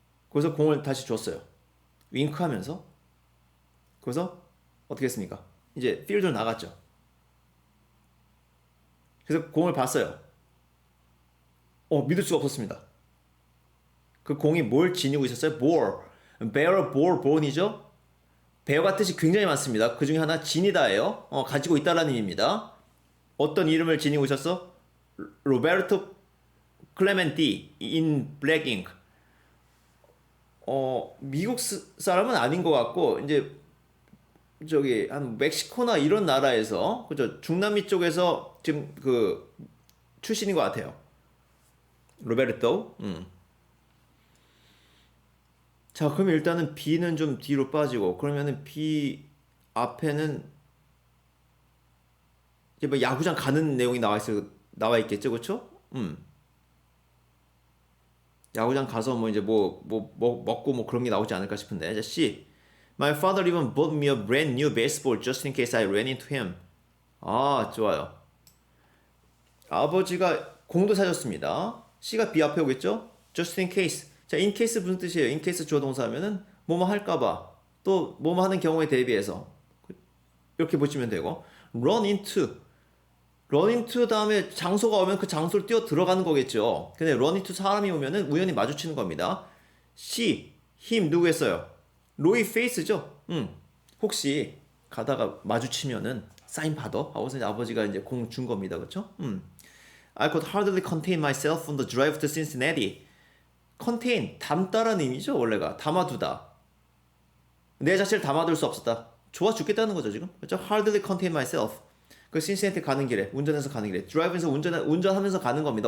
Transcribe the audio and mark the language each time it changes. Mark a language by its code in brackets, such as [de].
[ko] 그래서 공을 다시 줬어요. 윙크하면서. 그래서 어떻게 했습니까? 이제 필드로 나갔죠. 그래서 공을 봤어요. 믿을 수가 없었습니다. 그 공이 뭘 지니고 있었어요? [en] bear, born이죠? [ko] 베어가 뜻이 굉장히 많습니다. 그 중에 하나 지니다예요. 가지고 있다라는 의미입니다. 어떤 이름을 지니고 있었어? [en] 로베르토 클레멘티 in black ink. [ko] 미국 사람은 아닌 것 같고 이제 저기 한 멕시코나 이런 나라에서 그죠? 중남미 쪽에서 지금 그 출신인 것 같아요. 로베르토. 자, 그럼 일단은 B는 좀 뒤로 빠지고 그러면은 B 앞에는 이제 뭐 야구장 가는 내용이 나와 있겠죠, 그렇죠? 야구장 가서 뭐 이제 뭐 먹고 뭐 그런 게 나오지 않을까 싶은데. 자, C. [en] My father even bought me a brand new baseball just in case I ran into him. [ko] 아, 좋아요. 아버지가 공도 사줬습니다. C가 B 앞에 오겠죠? Just in case. 자, in case 무슨 뜻이에요? in case 주어 동사하면은 뭐뭐 할까봐 또 뭐뭐 하는 경우에 대비해서 이렇게 보시면 되고 run into 다음에 장소가 오면 그 장소를 뛰어 들어가는 거겠죠. 근데 run into 사람이 오면은 우연히 마주치는 겁니다. C, him 누구였어요? 로이 페이스죠. 혹시 가다가 마주치면은 사인 받아? 하고서 이제 아버지가 이제 공 준 겁니다. 그렇죠? [en] I could hardly contain myself on the drive to Cincinnati. [ko] contain, 담다라는 의미죠. 원래가 담아두다. 내 자체를 담아둘 수 없었다. 좋아 죽겠다는 거죠 지금. 그렇죠? [en] hardly contain myself. [ko] 그 신시내티 가는 길에 운전해서 가는 길에 드라이브에서 운전하면서 가는 겁니다.